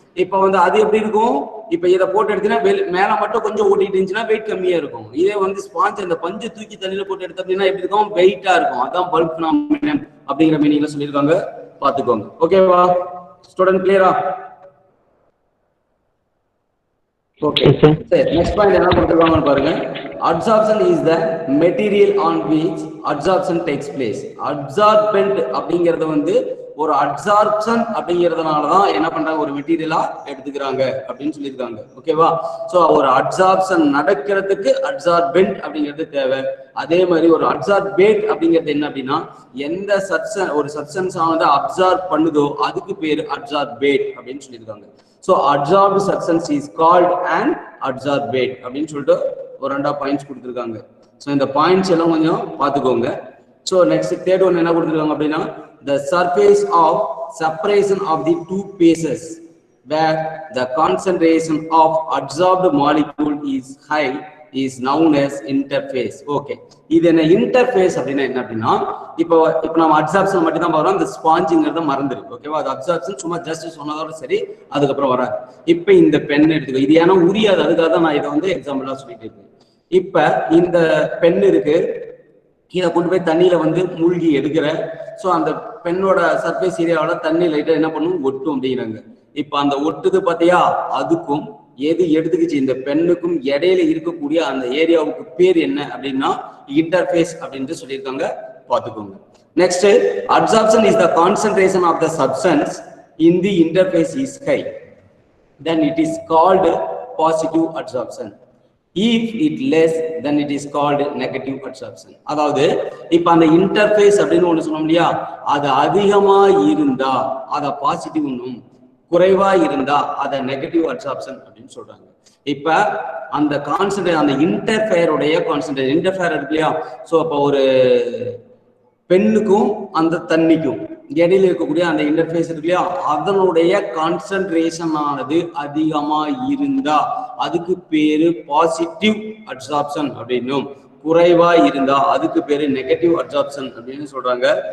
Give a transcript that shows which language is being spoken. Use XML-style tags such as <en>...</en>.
<ta>இப்ப வந்து அது எப்படி இருக்கும், இப்ப இதை போட்டு எடுத்தீங்கன்னா மேல மட்டும் கொஞ்சம் ஓட்டிட்டு இருந்துச்சுன்னா வெயிட் கம்மியா இருக்கும். இதே வந்து ஸ்பாஞ்ச் அந்த பஞ்சு தூக்கி தண்ணியில போட்டு எடுத்து அப்படின்னா எப்படி இருக்கும், வெயிட்டா இருக்கும். அதான் பல்க் ஃபினாமினன் அப்படிங்கிற மீனிங்ல சொல்லியிருக்காங்க, பாத்துக்கோங்க. ஓகேவா ஸ்டூடெண்ட், கிளியரா? ஓகே, சரி. நெக்ஸ்ட் பாயிண்ட் என்ன கொடுத்துருக்காங்கன்னு பாருங்க.</ta> <en>Adsorption is the material on which adsorption takes place.</en> <ta>Adsorbent அப்படிங்கிறது வந்து ஒரு அட்சார்ப்ஷன் அப்படிங்கிறதுனாலதான் என்ன பண்றாங்க, ஒரு மெட்டீரியலா எடுத்துக்கிறாங்க அப்படின்னு சொல்லியிருக்காங்க. ஓகேவா? சோ ஒரு அட்சார்ப்ஷன் நடக்கிறதுக்கு அட்சார்பென்ட் அப்படிங்கிறது தேவை. அதே மாதிரி ஒரு அட்சார்பேட் அப்படிங்கிறது என்ன அப்படின்னா எந்த ஒரு சப்ஸ்டன்ஸ் ஆனது அப்சார்ப் பண்ணுதோ அதுக்கு பேரு அட்சார்பேட் அப்படின்னு சொல்லியிருக்காங்க.</ta> <en>So adsorbed substance is called an adsorbate</en> <ta>அப்படின்னு சொல்லிட்டு ஒரு 2 பாயிண்ட்ஸ் கொடுத்துருக்காங்க. ஸோ இந்த பாயிண்ட்ஸ் எல்லாம் கொஞ்சம் பார்த்துக்கோங்க. ஸோ நெக்ஸ்ட் தேர்ட் ஒன் என்ன கொடுத்துருக்காங்க அப்படின்னா</ta> <en>the surface of separation of the two phases where the concentration of adsorbed molecule is high is known as interface.</en> <ta>Okay, இது என்ன இன்டர்ஃபேஸ் அப்படின்னா என்ன அப்படின்னா இப்போ நம்ம அட்சார்ப்ஷன் மட்டும் தான் பார்க்குறோம், அந்த ஸ்பாஞ்சுங்கிறத மறந்துருக்கு. ஓகேவா? அது அட்சார்ப்ஷன் சும்மா ஜஸ்ட் சொன்னதோட சரி, அதுக்கப்புறம் வராது. இப்போ இந்த பென் எடுத்துக்கோ, இது ஏன்னா உரியாது, அதுக்காக தான் நான் இதை வந்து எக்ஸாம்பிளா சொல்லிட்டு இருக்கேன். இப்ப இந்த பென் இருக்கு, இதை கொண்டு போய் தண்ணியில வந்து மூழ்கி எடுக்கிறேன். ஸோ அந்த பெண்ணோட சர்ஃபேஸ் ஏரியாவோட தண்ணி லைட்டா என்ன பண்ணும், ஒட்டும் அப்படிங்கிறாங்க. இப்ப அந்த ஒட்டுது பார்த்தியா, அதுக்கும் எது எடுத்துக்கிச்சு இந்த பெண்ணுக்கும் இடையில இருக்கக்கூடிய அந்த ஏரியாவுக்கு பேர் என்ன அப்படின்னா இன்டர்ஃபேஸ் அப்படின்னு சொல்லியிருக்காங்க, பார்த்துக்கோங்க.</ta> <en>Next, absorption is the concentration of the substance in the interface is high, then it is called positive absorption. If it less, then it is called negative absorption.</en> <ta>அதாவது இப்ப அந்த இன்டர்ஃபேஸ் அப்படின்னு ஒண்ணு சொன்னோம் இல்லையா, அது அதிகமா இருந்தா அத பாசிட்டிவ்னும், குறைவா இருந்தா அத நெகட்டிவ் அப்சார்ப்ஷன் அப்படின்னு சொல்றாங்க. இப்ப அந்த கான்சன்ட்ரேட் அந்த இன்டர்ஃபேருடைய கான்சன்ட்ரேட் இன்டர்ஃபேர் இருக்கு இல்லையா, சோ அப்ப ஒரு பெண்ணுக்கும் அந்த தண்ணிக்கும் இடையில இருக்கக்கூடிய அந்த இன்டர்ஃபேஸ் இருக்கு இல்லையா, அதனுடைய கான்சன்ட்ரேஷன் ஆனது அதிகமா இருந்தா அதுக்கு பேரு பாசிட்டிவ் அப்சார்ப்ஷன் அப்படின்னும், குறைவா இருந்தா அதுக்கு பேரு நெகட்டிவ் அப்சார்ப்ஷன் அப்படின்னு சொல்றாங்க.</ta>